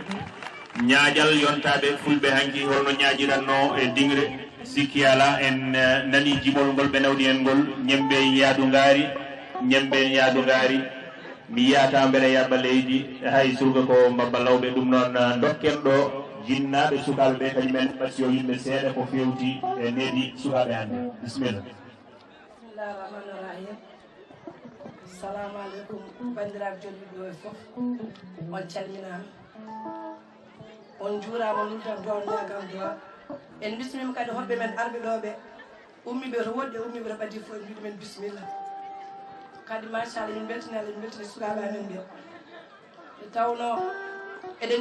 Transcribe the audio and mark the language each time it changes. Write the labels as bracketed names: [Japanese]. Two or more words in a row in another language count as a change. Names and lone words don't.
[Fula] ñaajal yontade fulɓe hanki holno ñaajiranno e dingre sikki ala en nani jimol ngol ɓe nawdi en ngol ñembe yaadu ngaari mi yiyata beele yaɓa leydi hay surga ko mbabba lawɓe ɗum noon dokken ɗo jinnaɓe sukaɓe ɓe kadi men ɓatti yo yimɓe seeɗa ko fewti e needi sukaɓe hande bisimilla. [Arabic] بسم الله الرحمن الرحيم. السلام عليكم [Fula] bandiraɓe jolɓiɓe ɗo fof on calminama on juurama lultan to on ñagam duwa en bismima kadi hoɓɓe men arɓe ɗo ɓe ummiɓe to woɗɗi e ummiɓe to ɓadi fof en mbiɗumen bisimilla kadi machallah min beltinala min beltini sukaɓe amen ɓe e tawno eɗen